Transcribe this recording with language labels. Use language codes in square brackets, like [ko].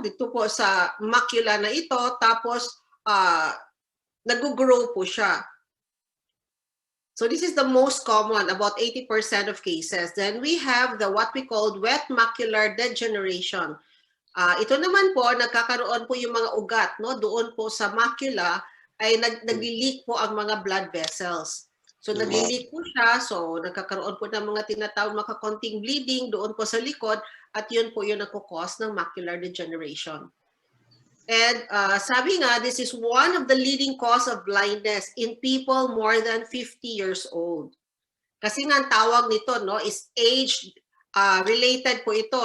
[tl] Dito po sa macula na ito, tapos nag-grow po siya. [en] So this is the most common, about 80% of cases. Then we have the what we call wet macular degeneration. [tl] Ito naman po, nagkakaroon po yung mga ugat, no? Doon po sa macula ay nag-leak po ang mga blood vessels. So nag-leak po siya, so nagkakaroon po ng mga tinatawag mga konting bleeding doon po sa likod at yun po yung nagkukos ng macular degeneration. [en] And [tl] sabi nga, [en] this is one of the leading cause of blindness in people more than 50 years old. [tl] Kasi nga ang tawag nito, no, is age related po ito.